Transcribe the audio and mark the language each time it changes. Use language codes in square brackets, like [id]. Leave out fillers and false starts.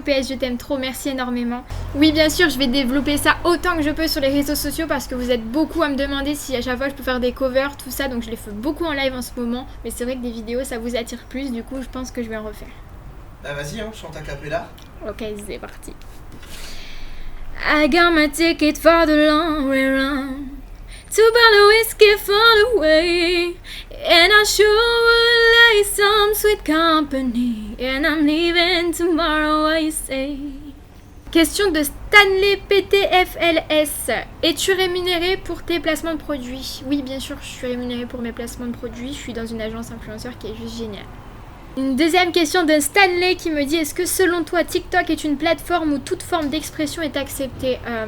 [fr] PS, je t'aime trop, merci énormément. Oui, bien sûr, je vais développer ça autant que je peux sur les réseaux sociaux parce que vous êtes beaucoup à me demander si à chaque fois je peux faire des covers, tout ça, donc je les fais beaucoup en live en ce moment. Mais c'est vrai que des vidéos, ça vous attire plus, du coup, je pense que je vais en refaire. Bah vas-y, hein, chante a cappella. Ok, c'est parti. [en] I got my ticket for the long way round. 2 bottles of whiskey for the way, and I sure would like some sweet company, and I'm leaving tomorrow, what you say? [fr] Question de Stanley PTFLS. Es-tu rémunéré pour tes placements de produits? Oui, bien sûr, je suis rémunérée pour mes placements de produits. Je suis dans une agence influenceur qui est juste géniale. Une deuxième question de Stanley qui me dit: est-ce que selon toi TikTok est une plateforme où toute forme d'expression est acceptée?